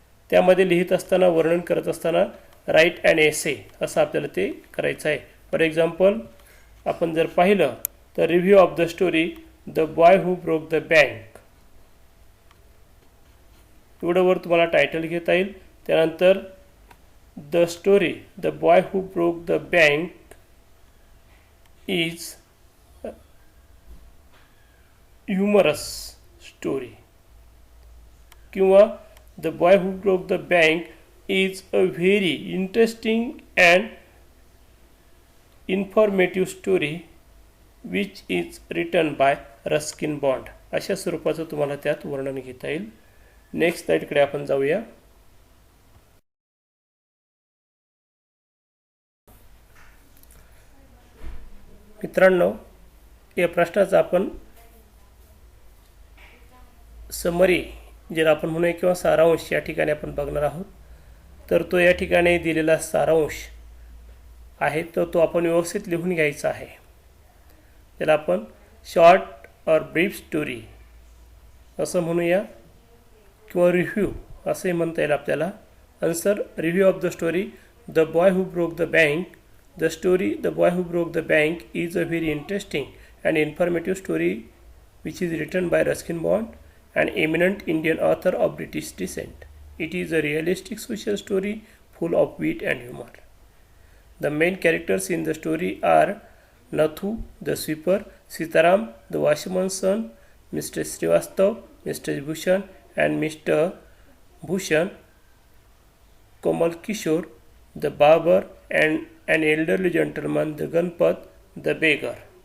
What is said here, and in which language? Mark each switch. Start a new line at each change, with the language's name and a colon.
Marathi: त्यामध्ये लिहित असताना, वर्णन करत असताना
English: right and essay
Marathi: असं आपल्याला ते करायचं आहे.
English: for example आपण जर पाहिलं तर review of the story the boy who broke the bank
Marathi: एवढं वर तुम्हाला टायटल घेता येईल.
English: त्यानंतर the story the boy who broke the bank is humorous story किंवा The Boy Who Broke the Bank is a very interesting and informative story which is written by Ruskin Bond.
Marathi: अशा स्वरूपाचं तुम्हाला त्यात वर्णन घेता येईल. नेक्स्ट स्लाइडकडे आपण जाऊया. मित्रांनो, या प्रश्नाचा आपण समरी ज्याला आपण म्हणूया किंवा सारांश या ठिकाणी आपण बघणार आहोत. तर तो या ठिकाणी दिलेला सारांश आहे तो आपण व्यवस्थित लिहून घ्यायचा आहे. त्याला आपण शॉर्ट और ब्रीफ स्टोरी असं म्हणूया किंवा रिव्ह्यू असंही म्हणता येईल आपल्याला.
English: Answer, review of the story the boy who broke the bank. The story the boy who broke the bank is a very interesting and informative story which is written by Ruskin Bond, an eminent Indian author of British descent. It is a realistic social story full of wit and humor. The main characters in the story are Nathu, the sweeper, Sitaram, the washerman's son, Mr. Srivastav, Mr. Bhushan, and Mr. Bhushan, Komal Kishore, the barber, and an elderly gentleman, the Ganpat, the beggar.